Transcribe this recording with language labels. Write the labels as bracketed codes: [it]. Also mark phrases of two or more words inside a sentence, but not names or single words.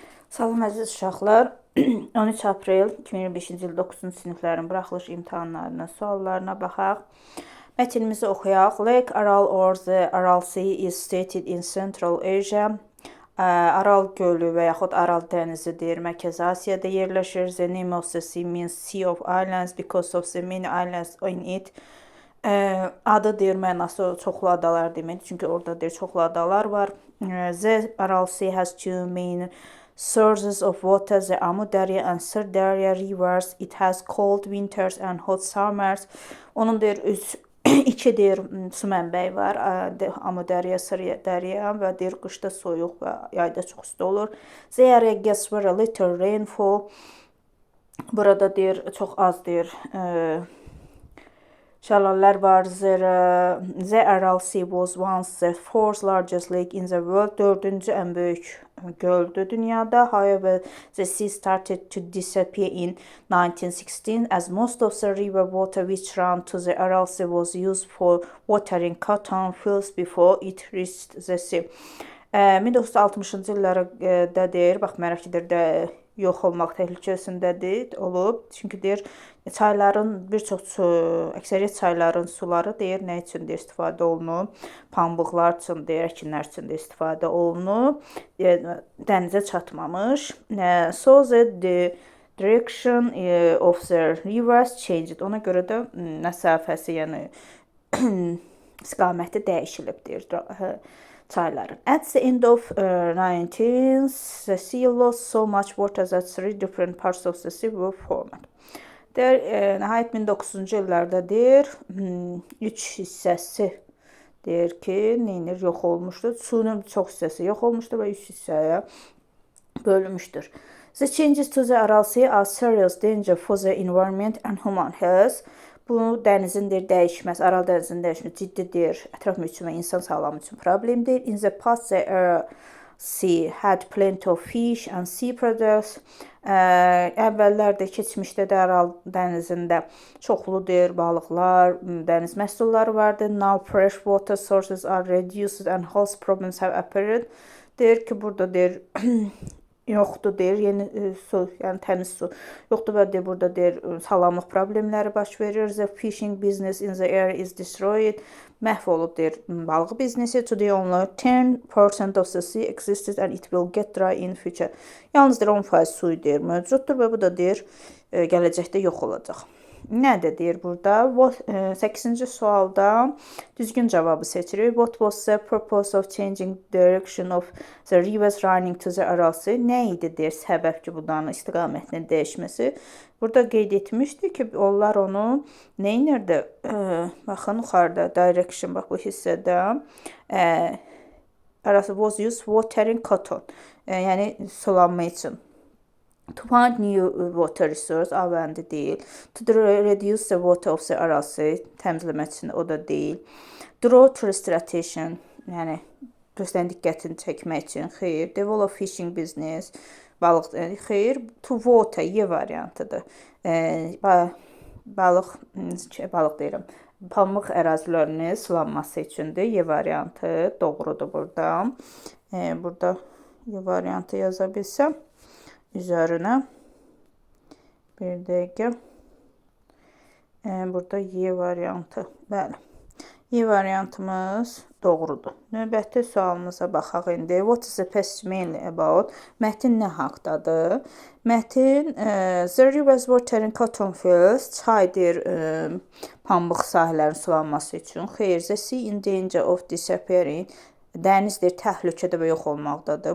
[az] Salam əziz uşaqlar. 13 aprel 2025-ci il 9-cu siniflərin buraxılış imtahanlarının suallarına baxaq. Mətnimizi oxuyaq. [en] Lake Aral or the Aral Sea is situated in Central Asia. [az] Aral gölü və yaxud Aral dənizidir. Mərkəzi Asiyada yerləşir. [en] The name of the sea means Sea of Islands because of the many islands in it. [az] Adı deyir, mənası çoxlu adalar deməkdir. Çünki orada deyir çoxlu adalar var. [en] The Aral Sea has two main sources of water, the Amu Darya and Sir Darya rivers. It has cold winters and hot summers. [az] Onun deyir iki deyir su mənbəyi var. Amu Darya, Sir Darya və deyir qışda soyuq və yayda çox isti olur. [en] They are gets very little rainfall. [az] Burada deyir çox az deyir şəlalələr var. [en] The Aral Sea was once the fourth largest lake in the world. [az] Dördüncü ən böyük göldü dünyada. [en] However, the sea started to disappear in 1916 as most of the river water which ran to the Aral Sea was used for watering cotton fields before it reached the sea. [az] 1960-cı illərdə deyir, baxmayaraq ki, də yox olmaq təhlükəsindədir, olub. Çünki deyir, çayların bir çox əksəriyyət çayların suları deyir, nə üçün deyir istifadə olunub? Pambıqlar üçün deyir, əkinlər üçün də istifadə olunub. Dənizə çatmamış. [en] So the direction of the rivers changed. [az] Ona görə də məsafəsi, yəni istiqaməti dəyişilib deyir çayların. [en] At the end of 19th, the sea lost so much water that three different parts of the sea were formed. [az] Deyir, nəhayət 1900-cu illərdə deyir, üç hissəsi deyir ki, neynir, yox olmuşdur. Suyun çox hissəsi yox olmuşdur və üç hissəyə bölünmüşdür. [en] The changes to the Aral Sea are serious danger for the environment and human health. [az] Bu dənizin deyir, dəyişməsi, Aral dənizinin dəyişməsi ciddidir, ətraf mühit və insan sağlamı üçün problemdir. [en] In the past, the Aral Sea had plenty of fish and sea products. [az] Əvvəllərdə, keçmişdə də Aral dənizində çoxlu deyir, balıqlar, dəniz məhsulları vardı. [en] Now fresh water sources are reduced and health problems have appeared. [az] Deyir ki, burada deyir yoxdur deyir, yeni su, yəni təmiz su yoxdur və deyir, burada deyir, sağlamlıq problemləri baş verir. [en] The fishing business in the area is destroyed. [az] Məhv olub deyir, balıq biznesi. [en] Today only 10% of the sea exists and it will get dry in future. [az] Yalnız deyir, 10% su deyir, mövcuddur və bu da deyir, gələcəkdə yox olacaq. Nədir deyir burada? 8-ci sualda düzgün cavabı seçirik. [en] What was the purpose of changing direction of the rivers running to the Aral Sea? [az] Nə idi deyir səbəb ki, budanın istiqamətinin dəyişməsi? Burada qeyd etmişdi ki, onlar onu nə edirdi? Baxın, yuxarıda direction, bax bu hissədə arası [en] was used for watering cotton. [az] Yəni sulanma üçün. [en] To find new water resource, [az] avəndi deyil. [en] To reduce the water of the Aral Sea, [az] təmizləmək üçün o da deyil. [en] Draw tourist attention, [az] yəni turistlərin diqqətini çəkmək üçün, xeyr. [en] Develop fishing business, [az] balıq, xeyr. [en] To water, [az] Y variantıdır. Balıq deyirəm. Pambıq ərazilərinin sulanması üçündür. Y variantı doğrudur burada. Burada Y variantı yaza bilsəm. Üzərinə bir dəqiqə burada Y variantı, bəli, Y variantımız doğrudur. Növbəti sualımıza baxaq indi. [en] What is the passage mainly about? [az] Mətin nə haqdadır? Mətin [en] the rivers watering cotton fields, [az] çaydır pambıq sahələrin sulanması üçün. Xeyr, [en] the sea in danger of disappearing. [az] Dənizdir, təhlükədə və yox olmaqdadır.